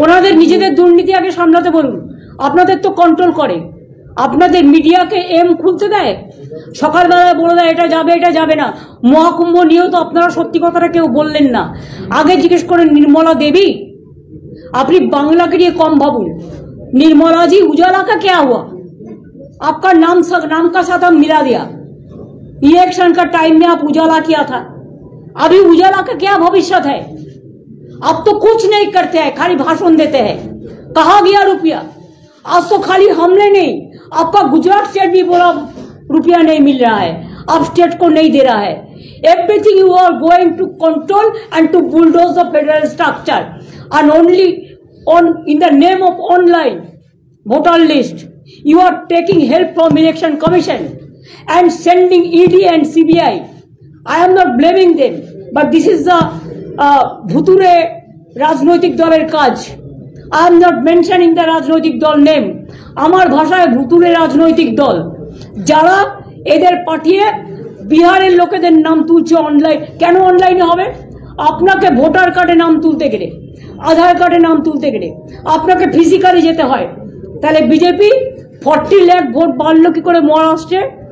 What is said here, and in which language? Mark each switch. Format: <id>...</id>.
<bn>ওনাদের নিজেদের দুর্নীতি আগে সামলাতে বলুন। আপনাদের তো কন্ট্রোল করে, আপনাদের মিডিয়াকে খুলতে দেয়, সকালবেলায় বলে দেয় এটা যাবে এটা যাবে না। মহাকুম্ভ নিয়েও তো আপনারা সত্যি কথাটা কেউ বললেন না। আগে জিজ্ঞেস করেন নির্মলা দেবী, আপনি বাংলা</bn> <hi>के लिए कम भावुन। निर्मला जी, उजाला का क्या हुआ? आपका नाम का साथ हम मिला दिया। इलेक्शन का टाइम में आप उजाला किया था, अभी उजाला का क्या भविष्य है? आप तो कुछ नहीं करते हैं, खाली भाषण देते हैं। कहाँ गया रुपया? आज तो खाली हमने नहीं, आपका गुजरात स्टेट भी बोला रुपया नहीं मिल रहा है, आप स्टेट को नहीं दे रहा है।</hi> <en>Everything you are going to control and to bulldoze the federal structure, and only in the name of online voter list, you are taking help from election commission and sending ED and CBI. I am not blaming them, but this is the</en> <bn>ভুতুরে রাজনৈতিক দলের কাজ।</bn> <en>I am not mentioning the</en> <bn>রাজনৈতিক দল</bn> <en>Name.</en> <bn>আমার ভাষায় ভুতুরে রাজনৈতিক দল, যারা এদের পাঠিয়ে বিহারের লোকেদের নাম তুলছে অনলাইন। কেন অনলাইনে হবে? আপনাকে ভোটার কার্ডে নাম তুলতে গেলে, আধার কার্ডে নাম তুলতে গেলে আপনাকে ফিজিক্যালি যেতে হয়। তাহলে বিজেপি 40 লাখ ভোট বাড়লো কি করে মহারাষ্ট্রে?</bn>